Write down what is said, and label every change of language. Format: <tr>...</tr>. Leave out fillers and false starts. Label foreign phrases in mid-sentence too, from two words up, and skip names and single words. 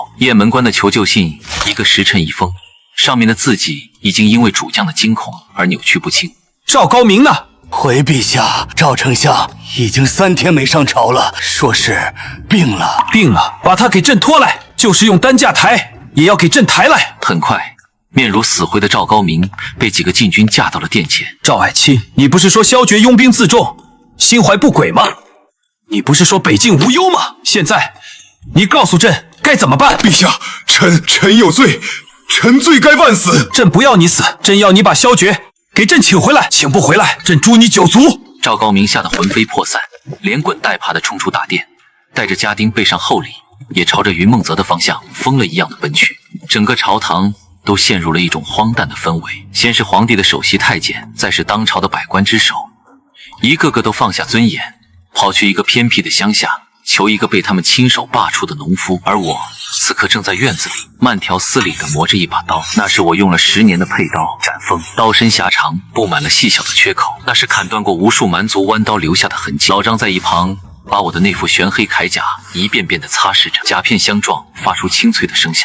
<zh>雁門關的求救信一個時辰一封，上面的字跡已經因為主將的驚恐而扭曲不清。趙高明呢？回陛下，趙丞相已經3天沒上朝了，說是病了。病了，把他給朕拖來，就是用擔架抬也要給朕抬來。很快，面如死灰的趙高明被幾個禁軍架到了殿前。趙愛卿，你不是說蕭決擁兵自重，心懷不軌嗎？你不是說北境無憂嗎？現在你告訴朕該怎麼辦？陛下，臣有罪，臣罪該萬死。朕不要你死，朕要你把蕭決給朕請回来，請不回来，朕誅你9族。趙高明嚇得魂飛魄散，連滾帶爬地衝出大殿，帶着家丁備上厚禮，也朝着雲夢澤的方向瘋了一樣的奔去。整個朝堂都陷入了一種荒誕的氛圍。先是皇帝的首席太監，再是當朝的百官之首，一個個都放下尊嚴，跑去一個偏僻的鄉下，求一個被他們親手罷黜的農夫。而我此刻正在院子裡慢條斯理地磨着一把刀，那是我用了10年的佩刀斬鋒，刀身狭長，布滿了細小的缺口，那是砍斷過無數蠻族彎刀留下的痕跡。老張在一旁把我的那副玄黑鎧甲一遍遍地擦拭着，甲片相撞，發出清脆的聲響。</zh>